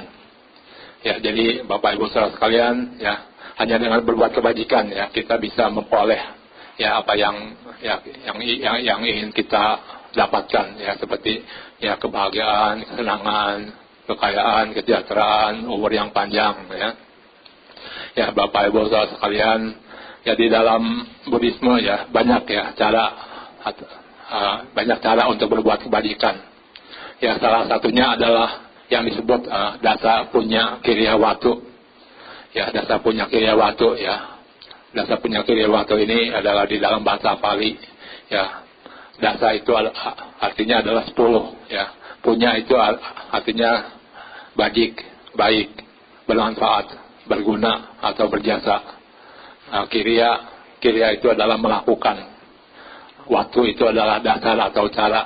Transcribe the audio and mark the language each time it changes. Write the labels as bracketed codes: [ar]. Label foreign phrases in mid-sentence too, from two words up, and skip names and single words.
[id] Ya, jadi Bapak Ibu saudara sekalian, ya hanya dengan berbuat kebajikan ya kita bisa memperoleh ya apa yang ingin kita dapatkan ya, seperti ya kebahagiaan, kesenangan, kekayaan, kesejahteraan, umur yang panjang ya. Ya Bapak Ibu saudara sekalian, ya di dalam Buddhisme ya banyak ya banyak cara untuk berbuat kebajikan. Ya salah satunya adalah yang disebut [pi] dasa punya kiriya watu. Ya dasa punya kiriya watu ya. Dasa punya kiriya watu [id] ini adalah di dalam bahasa Pali. Ya dasa itu artinya adalah 10 ya. Punya itu artinya baik, bermanfaat, berguna atau berjasa. Kiriya itu adalah melakukan. Waktu itu adalah dasar atau cara.